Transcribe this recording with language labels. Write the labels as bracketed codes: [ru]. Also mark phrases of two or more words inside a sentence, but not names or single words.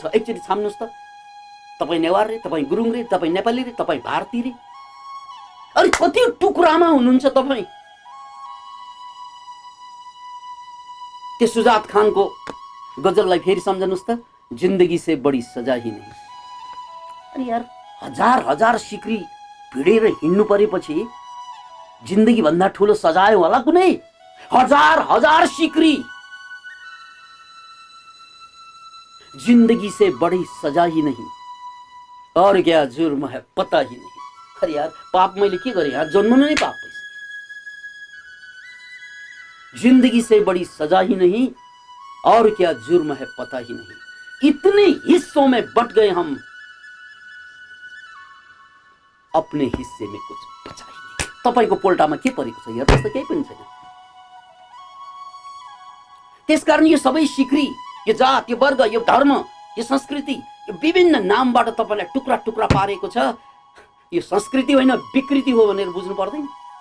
[ne] एकचोटि छाम्नुस् त। तपाई नेवार रे, तपाई गुरुङ रे, तपाई नेपाली रे, तपाई भारतीय रे। अरे कति टुक्रामा हुनुहुन्छ तपाई? त्यो सुजात खानको गजललाई फेरि सम्झनुस् त। [hi] जिन्दगी से बड़ी सजा ही नहीं। [ne] अरे यार, हजार हजार सिक्री भिडेर हिँड्नु परेपछि जिन्दगी भन्दा ठुलो सजाय होला कुनै? हजार हजार सिक्री, [hi] जिंदगी से बड़ी सजा ही नहीं, और क्या जुर्म है पता ही नहीं। [ne] अरे यार, पाप मैले के गरेँ? यार जन्मनु नै पाप भइसक्यो। [hi] जिंदगी से बड़ी सजा ही नहीं, और क्या जुर्म है पता ही नहीं। इतने हिस्सों में बट गए हम, अपने हिस्से में कुछ बचा ही नहीं। [ne] तपाईको पोल्टामा के परेको छ? यार त्यस्तो केही पनि छैन। त्यसकारण यो सबै सिक्री, यो जात, यो वर्ग, यो धर्म, यो संस्कृति, यो विभिन्न नामबाट तपाईलाई टुक्रा टुक्रा पारेको छ। यो संस्कृति होइन, विकृति हो भनेर बुझ्नु पर्दैन?